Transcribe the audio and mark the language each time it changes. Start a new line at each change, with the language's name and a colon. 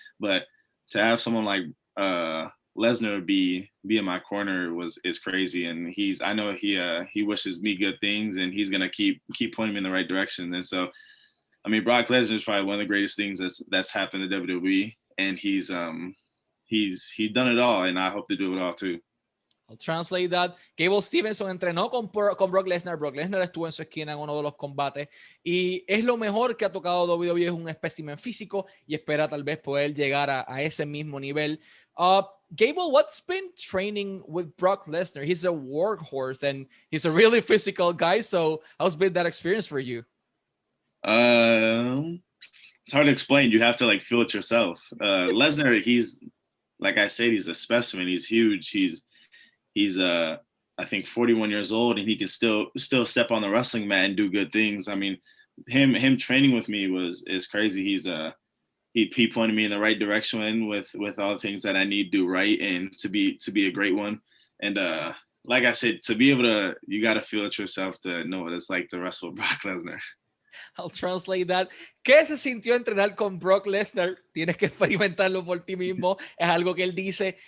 English: But to have someone like Lesnar be in my corner is crazy, and I know he wishes me good things, and he's gonna keep pointing me in the right direction. And so, I mean, Brock Lesnar is probably one of the greatest things that's happened to WWE, and he's done it all, and I hope to do it all too. I'll translate that.
Spanish: Gable Steveson entrenó con Brock Lesnar. Brock Lesnar estuvo en su esquina en uno de los combates y es lo mejor que ha tocado WWE. Es un espécimen físico y espera tal vez poder llegar a ese mismo nivel.
English: Gable, what's been training with Brock Lesnar? He's a workhorse and he's a really physical guy. So how's been that experience for you? It's hard to explain. You have to like feel it yourself. Lesnar, he's, like I said, he's a specimen. He's huge. He's I think 41 years old, and he can still step on the wrestling mat and do good things. I mean, him training with me is crazy. He pointed me in the right direction with all the things that I need to do right and to be a great one. And like I said, to be able to, you got to feel it yourself to know what it's like to wrestle Brock Lesnar. I'll translate that.
Spanish: ¿Qué se sintió entrenar con Brock Lesnar? Tienes que experimentarlo por ti mismo. Es algo que él dice.